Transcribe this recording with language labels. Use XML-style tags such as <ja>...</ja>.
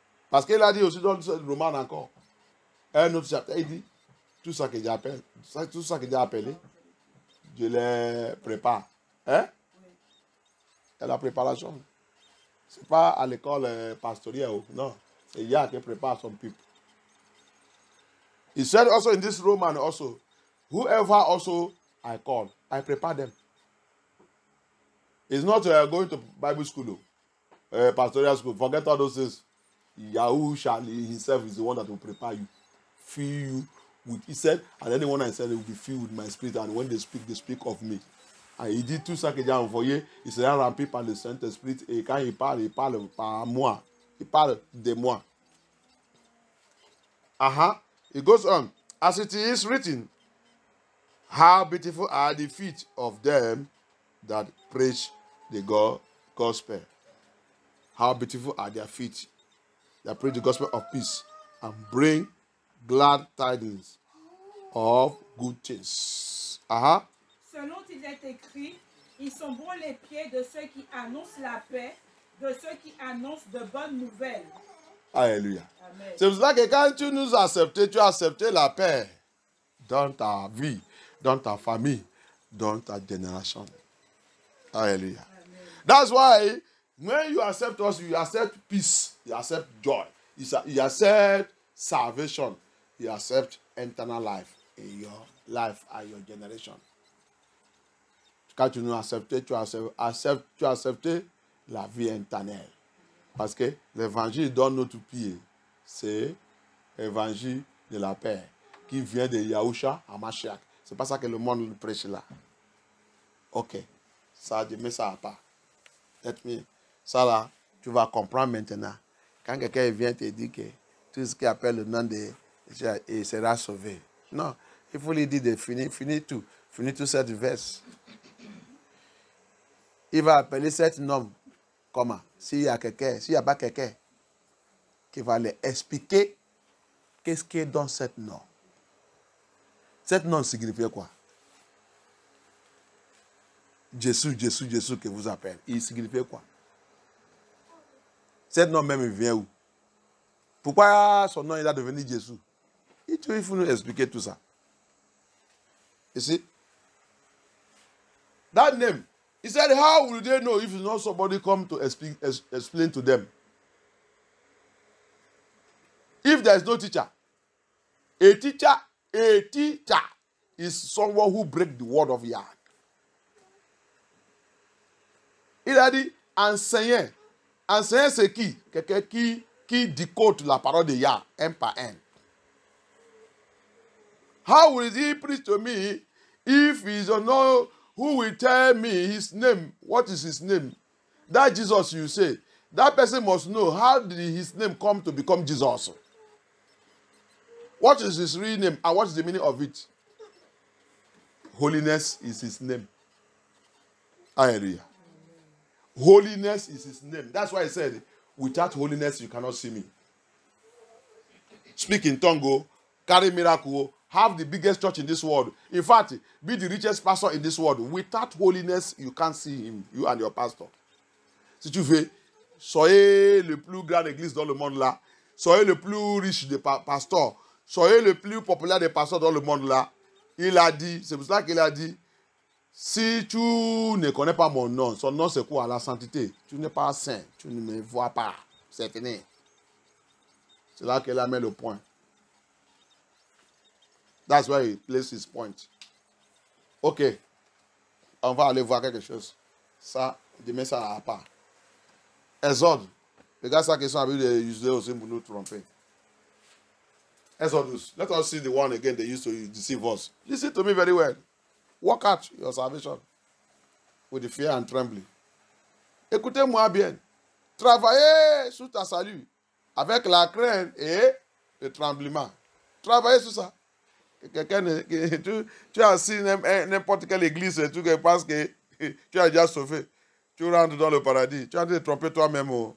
<fr>Parce qu'il a dit aussi dans ce roman encore, un autre chapitre, il dit, tout ça que j'ai appelé, je les prépare. Hein? C'est la préparation. Ce n'est pas à l'école pastoriale, non. C'est Yah qui prépare son peuple.</fr> <en>He said also in this Roman also, whoever also I call, I prepare them. It's not going to Bible school, pastoral school. Forget all those things. Yahushua himself is the one that will prepare you, fill you with. He said, and anyone I said, they will be filled with my spirit. And when they speak of me.</en> <fr>And il dit tout ça que j'ai envoyé, il sera rempli par le Saint-Esprit. Et quand il parle par moi. Il parle de moi.</fr> <en>It goes on. As it is written, how beautiful are the feet of them that preach the gospel. How beautiful are their feet that preach the gospel of peace and bring glad tidings of good things.</en> <fr>Selon il est écrit, ils sont bons les pieds de ceux qui annoncent la paix, de ceux qui annoncent de bonnes nouvelles. Alléluia. Amen. C'est pour ça que quand tu nous as accepté, tu as accepté la paix dans ta vie, dans ta famille, dans ta génération. Alléluia. Amen.</fr> <en>That's why when you accept us, you accept peace, you accept joy, you accept salvation, you accept eternal life in your life and your generation.</en> <fr>Quand tu nous as accepté, tu as accepté la vie éternelle. Parce que l'évangile donne notre pied, c'est l'évangile de la paix qui vient de Yahushua à Mashiach. C'est pas ça que le monde prêche là. Ok, ça, je mets ça à part. Ça là, tu vas comprendre maintenant. Quand quelqu'un vient te dire que tout ce qui appelle le nom de il sera sauvé. Non, il faut lui dire de finir tout cette verse. Il va appeler cet homme comment? S'il n'y a pas quelqu'un qui va lui expliquer qu'est-ce qui est dans cette nom. Cette nom signifie quoi? Jésus que vous appelez. Il signifie quoi? Cet nom même il vient où? Pourquoi son nom il a devenu Jésus? Il faut nous expliquer tout ça.</fr> <en>You see? That name. He said, how will they know if not somebody come to explain to them? If there is no teacher, a teacher is someone who breaks the word of Yah.</en> <fr>Il a dit, enseignant. Enseignant, c'est qui? Quelqu'un qui décode la parole de Yah, un par un.</fr> <en>How will he preach to me if he don't know who will tell me his name? What is his name? That Jesus you say. that person must know how did his name come to become Jesus. What is his real name and what is the meaning of it? Holiness is his name. Hallelujah. Holiness is his name. That's why he said, without holiness you cannot see me. Speak in tongue, carry miracle, have the biggest church in this world. In fact, be the richest pastor in this world. Without holiness, you can't see him, you and your pastor.</en> <fr>Si tu veux, soyez le plus grand église dans le monde là, soyez le plus riche des pasteurs, soyez le plus populaire des pasteurs dans le monde là. Il a dit, c'est pour ça qu'il a dit, si tu ne connais pas mon nom, son nom c'est quoi? La sainteté. Tu n'es pas saint, tu ne me vois pas. C'est fini. C'est là qu'il a mis le point.</fr> <en>That's why he placed his point. Ok.</en> <fr>On va aller voir quelque chose. Ça, demain, ça n'a pas. Exode. Regarde ça qu'ils sont habitués d'utiliser aussi pour nous tromper.</fr> <en>Exodus. Let us see the one again they used to deceive us. Listen to me very well. Work out your salvation with the fear and trembling.</en> <fr>Écoutez-moi bien. Travaillez sur ta salut avec la crainte et le tremblement. Travaillez sur ça. Quelqu'un, tu as assis n'importe quelle église et tu penses que tu as déjà sauvé. Tu rentres dans le paradis. Tu as de tromper toi-même.</fr>